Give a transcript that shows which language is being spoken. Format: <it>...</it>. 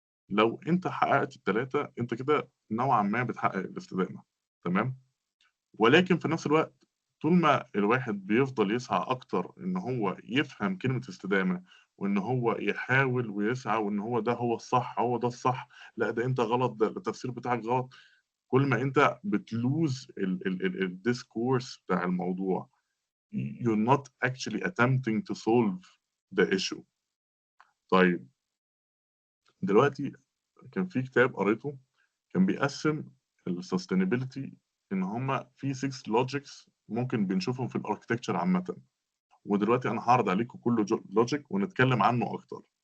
<ar>لو أنت حققت ال3 أنت كده نوعًا ما بتحقق الاستدامة، تمام؟ ولكن في نفس الوقت طول ما الواحد بيفضل يسعى أكتر إن هو يفهم كلمة استدامة، وإن هو يحاول ويسعى وإن هو ده هو الصح، هو ده الصح، لأ ده أنت غلط، ده التفسير بتاعك غلط، كل ما أنت بتlose الdiscourse بتاع الموضوع.</ar> <en>You're not actually attempting to solve the issue.</en> <ar>طيب دلوقتي كان في كتاب قريته كان بيقسّم الsustainability إن هم في 6 logics ممكن بنشوفهم في الarchitecture عامةً، ودلوقتي أنا هاعرض عليكم كل logic ونتكلم عنه أكتر.</ar>